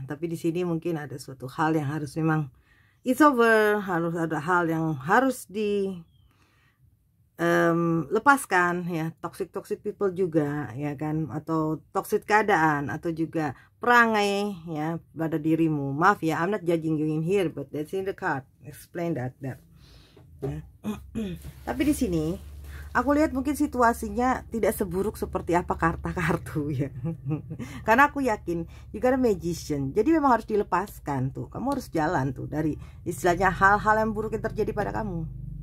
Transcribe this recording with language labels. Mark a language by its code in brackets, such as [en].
[id] Tapi di sini mungkin ada suatu hal yang harus memang [en] it's over, [id] harus ada hal yang harus lepaskan ya, toxic people juga ya kan, atau toxic keadaan, atau juga perangai ya pada dirimu. Maaf ya, [en] I'm not judging you in here, but that's in the card, explain that ya. [id] Tapi di sini aku lihat mungkin situasinya tidak seburuk seperti apa kartu ya. Karena aku yakin juga ada magician. Jadi memang harus dilepaskan tuh. Kamu harus jalan tuh dari istilahnya hal-hal yang buruk yang terjadi pada kamu.